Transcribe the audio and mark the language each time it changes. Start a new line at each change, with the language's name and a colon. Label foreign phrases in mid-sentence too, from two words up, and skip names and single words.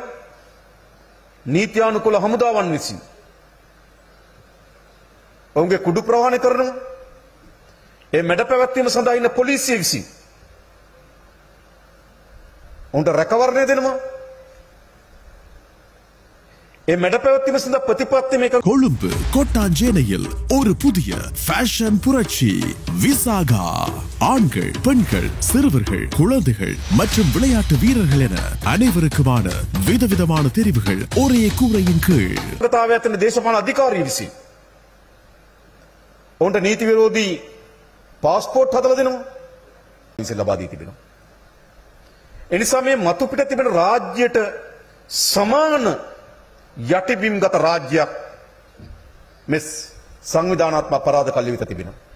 Sinhala: නීත්‍යානුකූල හමුදාවන් විසින් ඔවුන්ගේ කුඩු ප්‍රවාහනය කරනවා. ඒ මැඩ පැවැත්වීම සඳහා ඉන්න පොලිසිය විසින් ඔවුන්ට රැකවරණය දෙනවා. ඒ මැඩ පැවැත්වීම සඳහා ප්‍රතිපත්ති මේක.
Tamil: கொழும்பு கொட்டாஞ்சேனையில் ஒரு புதிய ஃபேஷன் புரட்சி விசாகா. ஆண்கள், பெண்கள், சிறுவர்கள், குழந்தைகள் மற்றும் விளையாட்டு வீரர்கள் என அனைவருக்குமான விதவிதமான தெரிவுகள் ஒரே கூரையின் கீழ்.
Sinhala: දේශපාලන අධිකාරිය විසින් ඔවුන්ට නීති විරෝධී පාස්පෝර්ට් හදලා දෙනවා. විසින් ලබා දී තිබෙනවා. එනිසා මේ මතු පිට තිබෙන රාජ්‍යයට සමාන යටිබිම්ගත රාජ්‍යයක් මේ සංවිධානාත්මක අපරාධ කල්ලි වෙත තිබෙනවා.